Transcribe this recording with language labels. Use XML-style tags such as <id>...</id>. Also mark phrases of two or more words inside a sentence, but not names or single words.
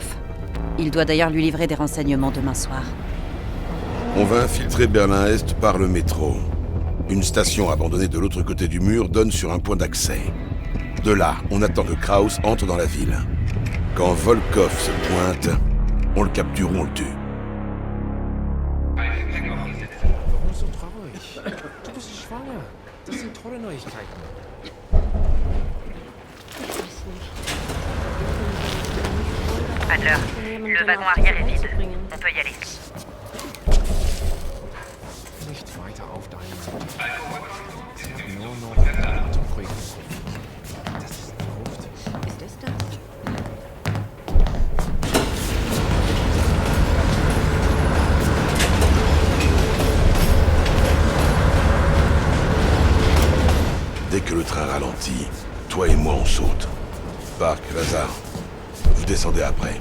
<fr>Il doit d'ailleurs lui livrer des renseignements demain soir. On va infiltrer Berlin-Est par le métro. Une station abandonnée de l'autre côté du mur donne sur un point d'accès. De là, on attend que Kraus entre dans la ville. Quand Volkov se pointe, on le capture ou on le tue.</fr> <de>Warum so traurig? Du bist schwanger. Das sind tolle Neuigkeiten.</de> <fr>Adler, le wagon arrière est vide. On peut y aller.</fr> <de>Nicht weiter auf deinen... Sie haben nur noch Atemprüfung. Das ist Luft. Ist es das?</de> <fr>Dès que le train ralentit, toi et moi on saute. Park, Lazare, vous descendez après.</fr>